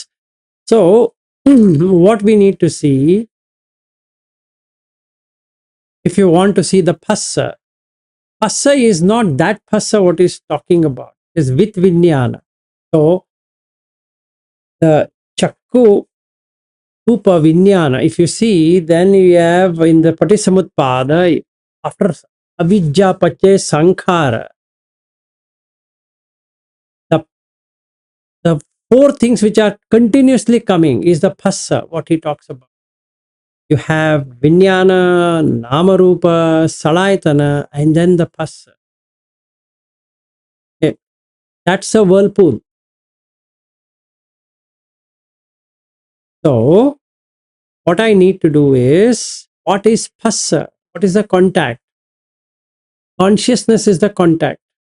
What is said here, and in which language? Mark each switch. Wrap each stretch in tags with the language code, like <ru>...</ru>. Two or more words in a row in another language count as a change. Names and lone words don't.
<en>So what we need to see, if you want to see the phassa is not that phassa what is talking about. It is with vinyana. So the</en> <pi>chakku upa vinyana,</pi> <en>if you see, then you have in the patisamutpada, after</en> <pi>avijja pache sankhara,</pi> <en>the four things which are continuously coming is the phassa, what he talks about. You have</en> <pi>vinyana, namarupa, salayatana,</pi> <en>and then the phassa. Okay. That's a whirlpool. So what I need to do is, what is phassa? What is the contact? Consciousness is the contact.</en>